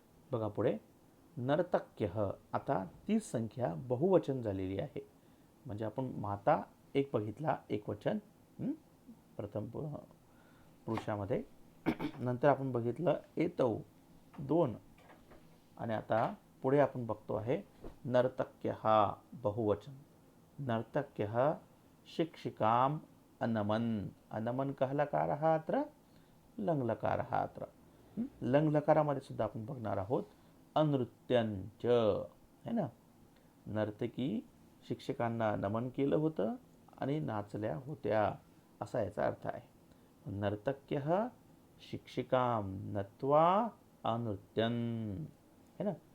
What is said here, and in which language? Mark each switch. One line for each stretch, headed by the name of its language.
Marathi: बघा पुढे, नर्तक्यः. आता तीच संख्या बहुवचन झालेली आहे. म्हणजे आपण माता एक बघितला, एकवचन प्रथम पुरुषामध्ये. नंतर आपण बघितलं एतौ 2 आणि आता पुढे आपण बघतो आहे नर्तक्यः बहुवचन.
Sanskrit: नर्तक्यः शिक्षिकाम अनमन. अनमन कः लकारः अत्र? लङ्लकारः अत्र.
Marathi: लङ्लकारामध्ये सुद्धा आपण बघणार आहोत अनृत्यंच, है ना. नर्तकी शिक्षकांना नमन केलं होतं आणि नाचल्या होत्या, असा याचा अर्थ आहे.
Sanskrit: नर्तक्यः शिक्षिकाम नत्वा अनृत्यन, है ना.